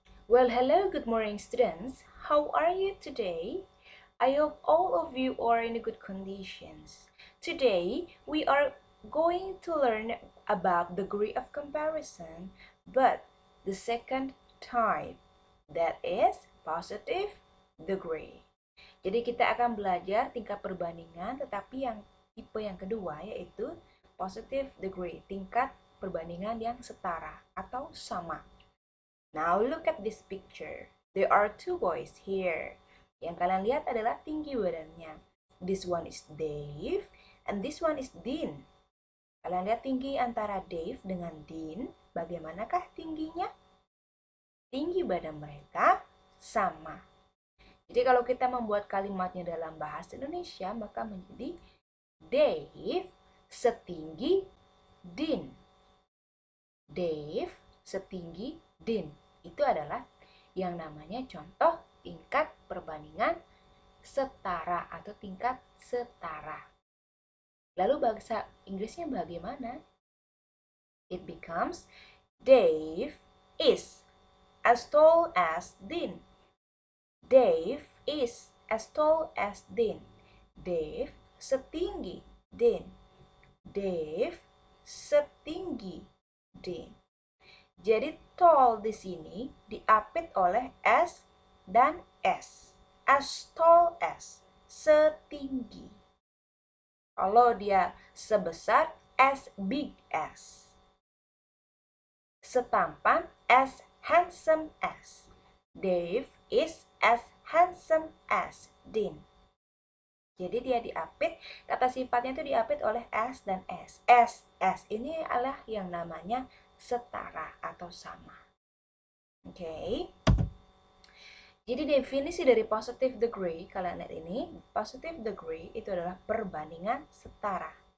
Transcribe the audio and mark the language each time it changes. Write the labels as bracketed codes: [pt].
[en] Well, hello, good morning, students. How are you today? I hope all of you are in good conditions. Today, we are going to learn about degree of comparison, but the second type, that is positive degree. [id] Jadi kita akan belajar tingkat perbandingan, tetapi yang tipe yang kedua yaitu positive degree, tingkat perbandingan yang setara atau sama. [en] Now look at this picture. There are two boys here. [id] Yang kalian lihat adalah tinggi badannya. [en] This one is Dave and this one is Dean. [id] Kalian lihat tinggi antara Dave dengan Dean. Bagaimanakah tingginya? Tinggi badan mereka sama. Jadi kalau kita membuat kalimatnya dalam bahasa Indonesia, maka menjadi Dave setinggi Dean. Dave setinggi Dean. Itu adalah yang namanya contoh tingkat perbandingan setara atau tingkat setara. Lalu bahasa Inggrisnya bagaimana? [en] It becomes Dave is as tall as Dean. Dave is as tall as Dean. [id] Dave setinggi Dean. Dave setinggi Dean. Jadi tall di sini diapit oleh S dan S. [en] As tall as, [id] setinggi. Kalau dia sebesar, [en] as big as. [id] Setampan, [en] as handsome as. Dave is as handsome as Dean. [id] Jadi dia diapit, kata sifatnya itu diapit oleh S dan S. S ini adalah yang namanya setara atau sama. Oke. Jadi definisi dari positive degree, kalian lihat ini, positive degree itu adalah perbandingan setara.